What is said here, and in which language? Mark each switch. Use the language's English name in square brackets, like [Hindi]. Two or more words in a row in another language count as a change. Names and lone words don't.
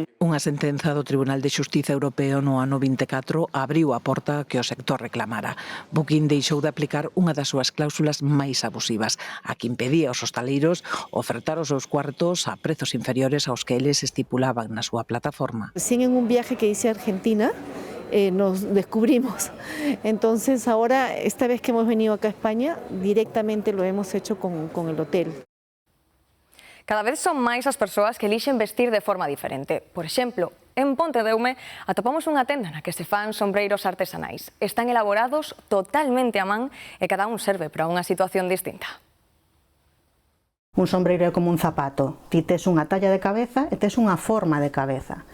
[Galician] Unha sentenza do Tribunal de Xustiza Europeo no ano 24 abriu a porta que o sector reclamara. Booking deixou de aplicar unha das súas cláusulas máis abusivas, a que impedía aos hostaleiros ofertar os seus cuartos a prezos inferiores aos que eles estipulaban na súa plataforma. [Spanish] Recién en un viaje que hice a Argentina nos descubrimos. Entonces ahora, esta vez que hemos venido acá a España, directamente lo hemos hecho con el hotel. [Galician] Cada vez son máis as persoas que elixen vestir de forma diferente. Por exemplo, en Pontedeume atopamos unha tenda na que se fan sombreiros artesanais. Están elaborados totalmente a man e cada un serve para unha situación distinta. Un sombreiro é como un zapato. Ti tes unha talla de cabeza e tes unha forma de cabeza.